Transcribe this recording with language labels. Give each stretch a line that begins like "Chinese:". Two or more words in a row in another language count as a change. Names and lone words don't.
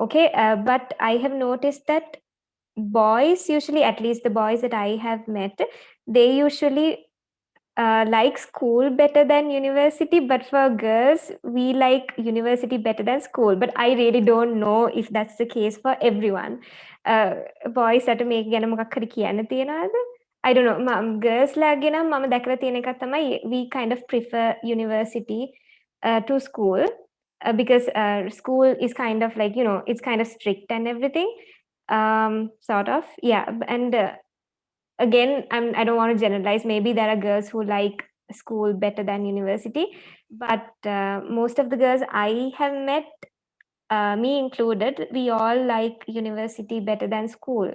English: Okay, but I have noticed that boys usually, at least the boys that I have met, they usually like school better than university, but for girls, we like university better than school. But I really don't know if that's the case for everyone.
Sinhala: Boys අට මේක ගැන මොකක් හරි කියන්න තියෙනවද?
English: I don't know. Girls
Sinhala: ලාගේ නම් මම දැකලා තියෙන එකක් තමයි
English: we kind of prefer university to school because school is kind of like, it's kind of strict and everything. Sort of, yeah. And again, I don't want to generalize. Maybe there are girls who like school better than university, but most of the girls I have met, me included, we all like university better than school.